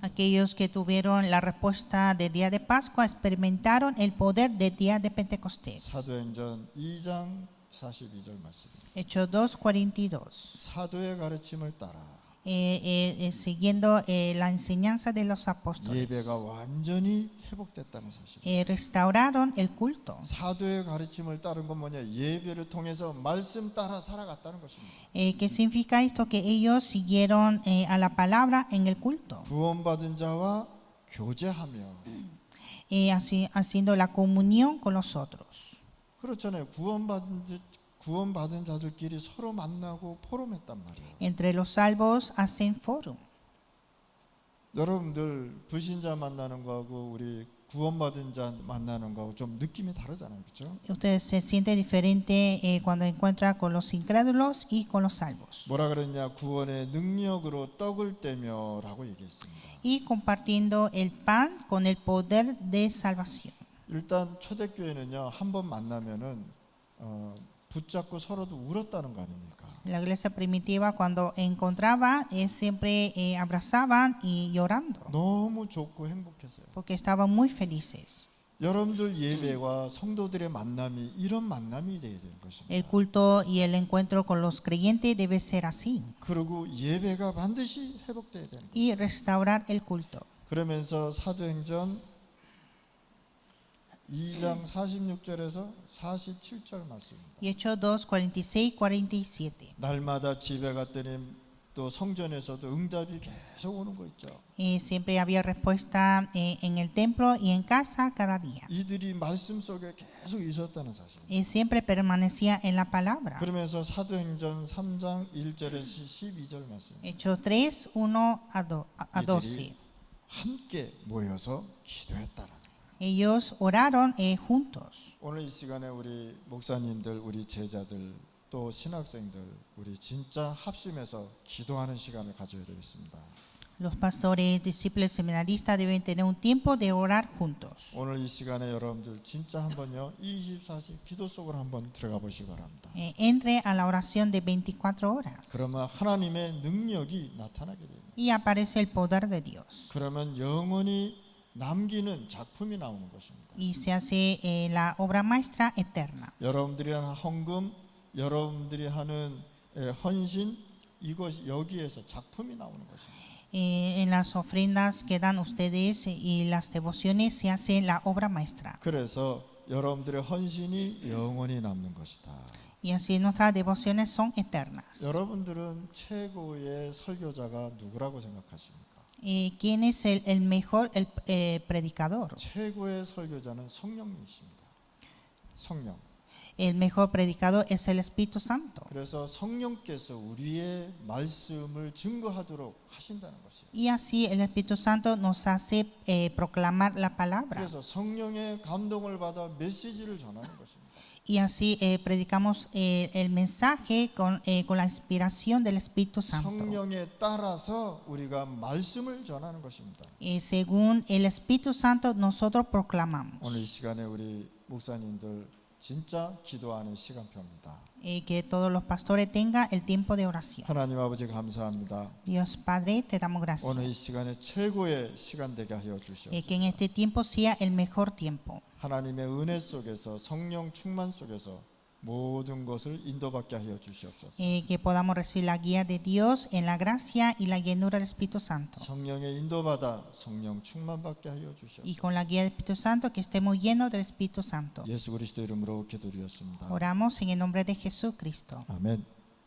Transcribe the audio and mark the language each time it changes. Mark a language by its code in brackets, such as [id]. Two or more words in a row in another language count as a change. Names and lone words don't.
[es] Aquellos que tuvieron la respuesta del día de Pascua experimentaron el poder del día de Pentecostés. [ko] 사도행전 2장 42절 말씀. [es] Hechos 2:42. [ko] 사도의 가르침을 따라 [es] Siguiendo la enseñanza de los apóstoles. [ko] 예배가 완전히 회복됐다는 사실. [es] Restauraron el culto. [ko] 사도의 가르침을 따른 건 뭐냐? 예배를 통해서 말씀 따라 살아갔다는 것입니다. [es] ¿Qué significa esto? Que ellos siguieron a la palabra en el culto, [ko] 구원받은 자와 교제하며. [es] haciendo la comunión con los otros. [ko] 그렇잖아요. 구원받은 자들끼리 서로 만나고 포럼했단 말이에요. [es] Entre los salvos hacen foro. [ko] 여러분들 불신자 만나는 거하고 우리 구원받은 자 만나는 거하고 좀 느낌이 다르잖아요. 그렇죠? [es] Usted se siente diferente cuando encuentra con los incrédulos y con los salvos. [ko] 뭐라 그랬냐? 구원의 능력으로 떡을 떼며라고 얘기했습니다. [es] Y compartiendo el pan con el poder de salvación. [ko] 일단 초대교회는요. 한 번 만나면은 붙잡고 서로도 울었다는 거 아닙니까? [es] La iglesia primitiva cuando encontraba siempre abrazaban y llorando [ko] 너무 좋고 행복했어요. [es] porque estaban muy felices. [ko] 여러분들 예배와 성도들의 만남이 이런 만남이 되어야 되는 것입니다. [es] El culto y el encuentro con los creyentes debe ser así [ko] 그리고 예배가 반드시 회복돼야 되는 거예요. [es] y restaurar el culto. [ko] 그러면서 사도행전 2장 46절에서 47절 말씀입니다. [es] Y Hechos 2:46-47. [ko] 날마다 집에 갔더니 또 성전에서도 응답이 계속 오는 거 있죠. [es] Siempre había respuesta en el templo y en casa cada día. [ko] 이들이 말씀 속에 계속 있었다는 사실. [es] Siempre permanecía en la palabra. [ko] 그러면서 사도행전 3장 1절에서 12절 말씀. [es] Hechos 3:1-12. [ko] 이들이 함께 모여서 기도했다라. [es] Ellos oraron juntos. [ko] 오늘 이 시간에 우리 목사님들, 우리 제자들, 또 신학생들 우리 진짜 합심해서 기도하는 시간을 가져야 되겠습니다. [es] Los pastores, discípulos, seminaristas deben tener un tiempo de orar juntos. [ko] 오늘 이 시간에 여러분들 진짜 한번요 24시 기도 속으로 한번 들어가 보시기 바랍니다. [es] Entre a la oración de 24 horas [ko] 그러면 하나님의 능력이 나타나게 돼요. [es] y aparece el poder de Dios [ko] 그러면 영원히 남기는 작품이 나오는 것입니다. [es] y se hace la obra maestra eterna. [ko] 여러분들이 하는 헌금, 여러분들이 하는 헌신 이것 여기에서 작품이 나오는 것입니다. [es] En las ofrendas que dan ustedes y las devociones se hace la obra maestra. [ko] 그래서 여러분들의 헌신이 영원히 남는 것이다. [es] Y así nuestras devociones son eternas. [ko] 여러분들은 최고의 설교자가 누구라고 생각하십니까? [es] ¿Quién es el mejor predicador? [ko] 최고의 설교자는 성령이십니다. 성령. [es] El mejor predicador es el Espíritu Santo. [ko] 그래서 성령께서 우리의 말씀을 증거하도록 하신다는 것이에요. [es] Y así el Espíritu Santo nos hace proclamar la palabra. [ko] 그래서 성령의 감동을 받아 메시지를 전하는 것입니다. [es] Y así predicamos el mensaje con la inspiración del Espíritu Santo. [ko] 성령에 따라서 우리가 말씀을 전하는 것입니다. [es] Según el Espíritu Santo nosotros proclamamos. [ko] 오늘 이 시간에 우리 목사님들 진짜 기도하는 시간표입니다. [es] Que todos los pastores tengan el tiempo de oración. [ko] 하나님 아버지 감사합니다. [es] Dios Padre, te damos gracias. [ko] 오늘 이 시간에 최고의 시간 되게 하여 [es] Que en [ko] 주시옵소서. [es] este tiempo sea el mejor tiempo. [ko] 하나님의 은혜 속에서 성령 충만 속에서 모든 것을 인도받게 하여 주시옵소서. [es] Que podamos recibir la guía de Dios en la gracia y la llenura del Espíritu Santo. [ko] 성령의 인도받아 성령 충만받게 하여 [es] Y [ko] 주시옵소서. [es] con la guía del Espíritu Santo, que estemos llenos del Espíritu Santo. [ko] 예수 그리스도 이름으로 기도드렸습니다. [es] Oramos en el nombre de Jesucristo. [ko] 아멘.